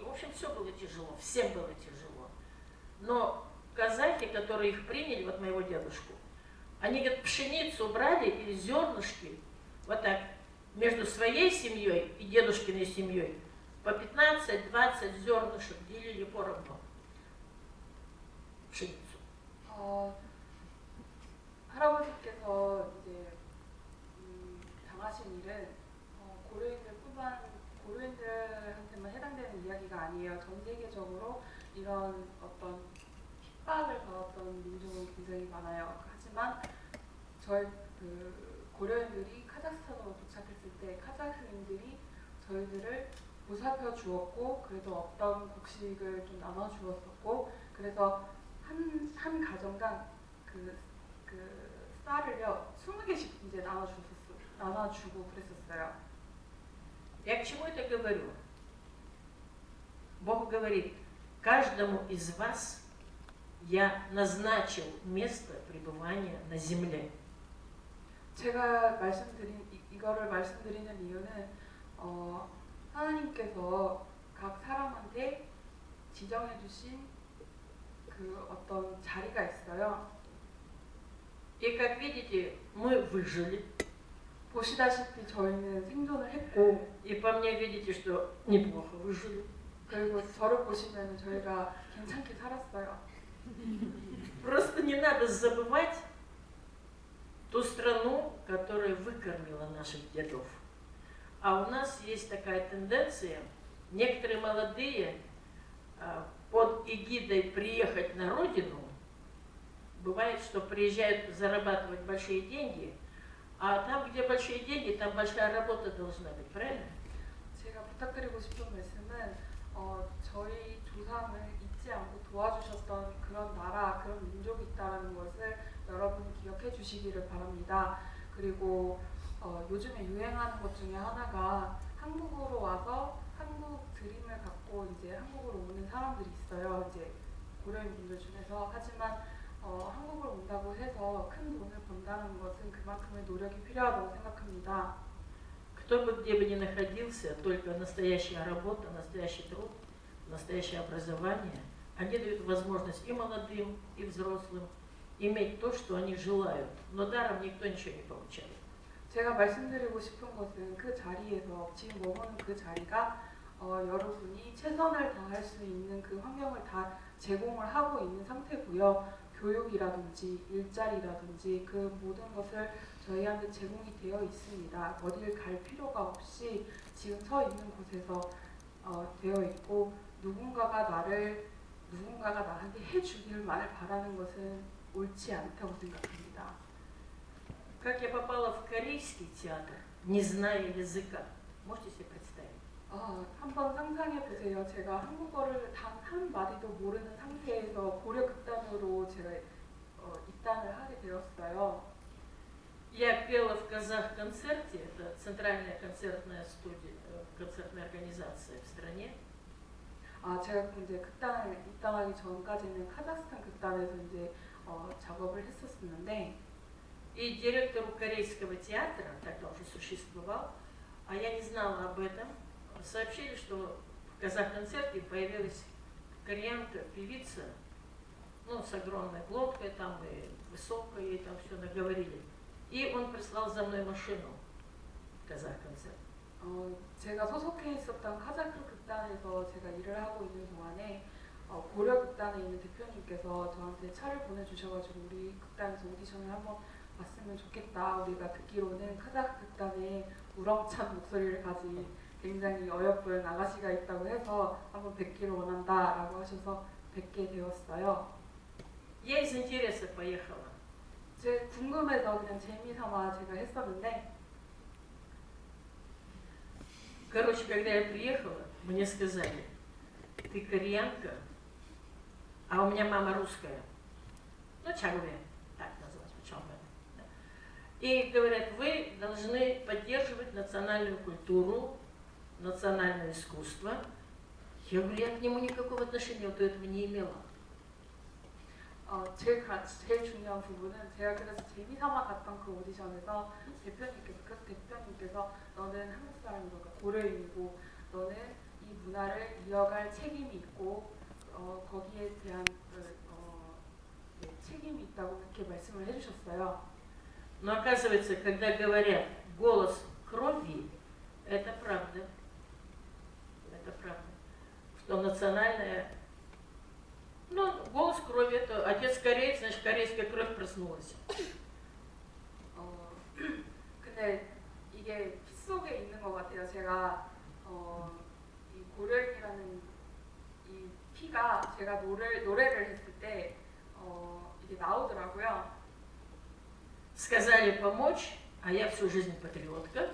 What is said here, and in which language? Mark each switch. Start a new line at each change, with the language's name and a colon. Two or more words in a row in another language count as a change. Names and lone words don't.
Russian: В общем, все было тяжело, всем было тяжело. Но казахи, которые их приняли, вот моего дедушку, они, говорят, пшеницу брали или зернышки, вот так, между своей семьей и дедушкиной семьей, по 15-20 зернышек делили поровну пшеницу.
Korean: 할아버지께서 이제 당하신 일은 고려인들한테만 해당되는 이야기가 아니에요. 전 세계적으로 이런 어떤 핍박을 받았던 민족은 굉장히 많아요. 하지만 저희 고려인들이 카자흐스탄으로 도착했을 때 카자흐인들이 저희들을 보살펴 주었고, 그래도 어떤 곡식을 좀 나눠 주었었고, 그래서 한 가정당 그 쌀을요 20개씩 이제 나눠주고 그랬었어요.
Russian: Я к чему это говорю? Бог говорит, каждому из вас я назначил место пребывания на земле.
Korean: 제가 이거를 말씀드리는 이유는 하나님께서 각 사람한테 지정해 주신 그 어떤 자리가 있어요.
Russian: И как видите, мы выжили.
Korean: 보시다시피 저희는 생존을 했고,
Russian: И по мне видите, что неплохо выжили.
Korean: 그리고 저를 보시면 저희가 괜찮게 살았어요.
Russian: Просто не надо забывать ту страну, которая выкормила наших дедов. А у нас есть такая тенденция, некоторые молодые под эгидой приехать на родину, бывает, что приезжают зарабатывать большие деньги, а там, где большие деньги, там большая работа должна быть, правильно?
Korean: 제가 부탁드리고 싶은 말씀은 저희 조상을 잊지 않고 도와주셨던 그런 나라, 그런 민족이 있다는 것을 여러분이 기억해 주시기를 바랍니다. 그리고 요즘에 유행하는 것 중에 하나가 한국으로 와서 한국 드림을 갖고 이제 한국으로 오는 사람들이 있어요. 이제 고려인 분들 중에서. 하지만 한국을 온다고 해서 큰 돈을 번다는 것은 그만큼의 노력이 필요하다고 생각합니다.
Russian: Кто бы где бы ни находился, только настоящая работа, настоящий труд, настоящее образование, они дают возможность и молодым, и взрослым иметь то, что они желают. Но даром никто ничего не получает.
Korean: 제가 말씀드리고 싶은 것은 그 자리에서 지금 머무는 그 자리가 여러분이 최선을 다할 수 있는 그 환경을 다 제공을 하고 있는 상태고요. 교육이라든지 일자리라든지 그 모든 것을 저희한테 제공이 되어 있습니다. 어딜 갈 필요가 없이 지금 서 있는 곳에서 되어 있고, 누군가가 나한테 해주기를만을 바라는 것은 옳지 않다고 생각합니다.
Russian: Как я попала в корейский театр, не зная языка, можете себе представить?
Korean: 한번 상상해 보세요. 제가 한국어를 단 한 마디도 모르는 상태에서 고려 극단으로 제가 입단을 하게 되었어요.
Russian: Я пела в Казах-концерте, это центральная концертная студия, концертная организация в стране.
Korean: 제가 이제 극단을 입단하기 전까지는 카자흐스탄 극단에서 이제 작업을 했었는데,
Russian: И директору корейского театра, тогда уже существовал, а я не знала об этом, сообщили, что в Казах-концерте появилась кореянка, певица, ну, с огромной глоткой, там и высокой, и там все наговорили. И он прислал за мной машину в Казах-концерт.
Korean: 제가 소속해 있었던 카자흐 극단에서 제가 일을 하고 있는 동안에 고려 극단에 있는 대표님께서 저한테 차를 보내주셔가지고 우리 극단에서 오디션을 한번 봤으면 좋겠다. 우리가 듣기로는 카자흐 극단에 우렁찬 목소리를 가진 굉장히 어여쁜 아가씨가 있다고 해서 한번 뵙기를 원한다라고 하셔서 뵙게 되었어요.
Russian: Я из интереса поехала.
Korean: 제가 궁금해서 그냥 재미삼아 제가 했었는데,
Russian: Короче, когда я приехала, мне сказали, ты кореянка, а у меня мама русская. Ну, чагве, так называется, чагве. И говорят, вы должны поддерживать национальную культуру, национальное искусство. Я говорю, я к нему никакого отношения до этого не имела.
Korean: 제일 중요한 부분은 제가 그래서 재미삼아 갔던 그 오디션에서 대표님께서 너는 한국 사람이고 그러니까 고려인이고 너는 이 문화를 이어갈 책임이 있고 거기에 대한 책임이 있다고 그렇게 말씀을 해주셨어요.
Russian: Но оказывается, когда говорят голос крови, это правда. Это правда. Что национальное... Ну, голос крови, это отец кореец, значит, корейская кровь проснулась.
Korean: 근데 이게 피 속에 있는 것 같아요. 제가 이 고려인이라는 이 피가 제가 노래를 했을 때 이게 나오더라고요.
Russian: Сказали помочь, а я всю жизнь патриотка.